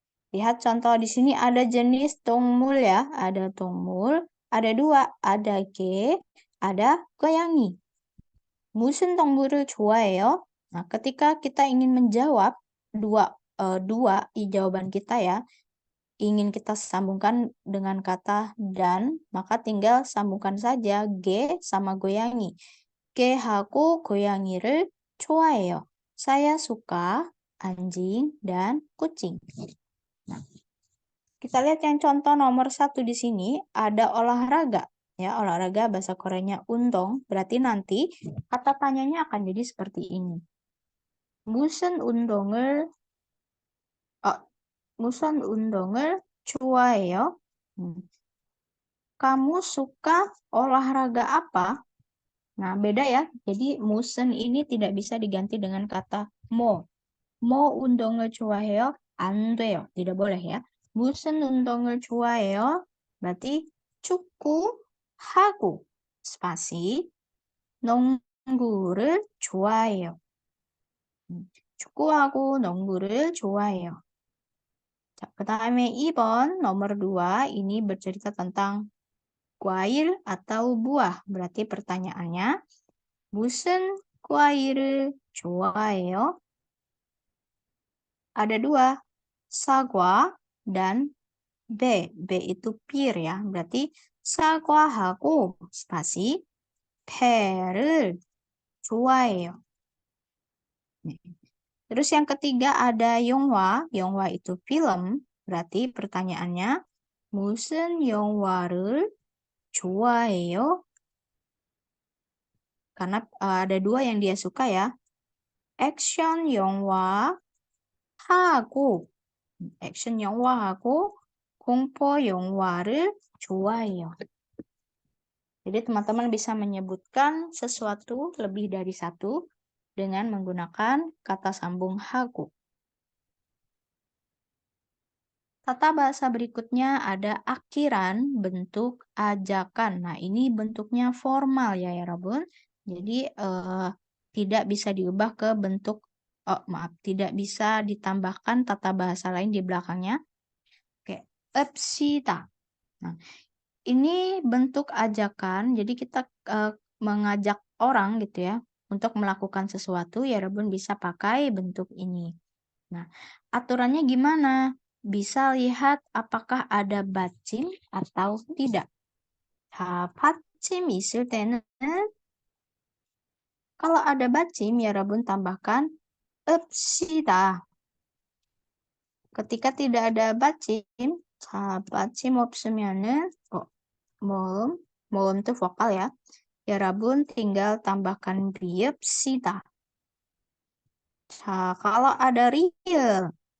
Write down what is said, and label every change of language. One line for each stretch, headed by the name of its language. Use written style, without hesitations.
Indonesian: Lihat contoh di sini ada jenis 동물 ya, ada 동물, ada dua, ada 개, ada 고양이.
Korean: 무슨 동물을 좋아해요?
Indonesian: Nah, ketika kita ingin menjawab dua dua di jawaban kita ya, ingin kita sambungkan dengan kata dan, maka tinggal sambungkan saja G sama goyangi.
Korean: 개하고 고양이를 좋아해요.
Indonesian: Saya suka anjing dan kucing. Nah, kita lihat yang contoh nomor 1 di sini ada olahraga. Ya, olahraga bahasa Koreanya 운동. Berarti nanti kata tanyanya akan jadi seperti ini.
Korean: 무슨 운동을 무슨 운동을 좋아해요?
Indonesian: Kamu suka olahraga apa? Nah, beda ya. Jadi musen ini tidak bisa diganti dengan kata mo.
Korean: Mo 운동을 좋아해요? 안 돼요.
Indonesian: Tidak boleh ya.
Korean: 무슨 운동을 좋아해요? Berarti 축구하고 spasi 농구를 좋아해요. 축구하고 농구를 좋아해요. 자, 그다음에
Indonesian: 2번 nomor 2 ini bercerita tentang 과일 atau buah. Berarti pertanyaannya
Korean: 무슨 과일을 좋아해요?
Indonesian: Ada 2, 사과 dan B. B itu pir ya.
Korean: Berarti 사과하고 spasi pe를 좋아해요. nih.
Indonesian: Terus yang ketiga ada 영화. 영화 itu film. Berarti pertanyaannya
Korean: 무슨 영화를 좋아해요?
Indonesian: Karena ada 2 yang dia suka ya.
Korean: 액션 영화하고 액션 영화하고 공포 영화를 좋아해요.
Indonesian: Jadi teman-teman bisa menyebutkan sesuatu lebih dari satu dengan menggunakan kata sambung haku. Tata bahasa berikutnya ada akhiran bentuk ajakan. Nah, ini bentuknya formal ya Rabun. Jadi tidak bisa diubah ke bentuk tidak bisa ditambahkan tata bahasa lain di belakangnya. Oke, 읍시다. Nah, ini bentuk ajakan. Jadi kita mengajak orang gitu ya untuk melakukan sesuatu, ya Rabun bisa pakai bentuk ini. Nah, aturannya gimana? Bisa lihat apakah ada 받침 atau tidak.
Korean: 자, 받침 있을 때는
Indonesian: kalau ada 받침, ya Rabun tambahkan
Korean: 읍시다.
Indonesian: Ketika tidak ada 받침,
Korean: 자, 받침 없으면은 모음
Indonesian: itu vokal ya. Ya Rabun tinggal tambahkan bi읍시다. 자, kalau ada real.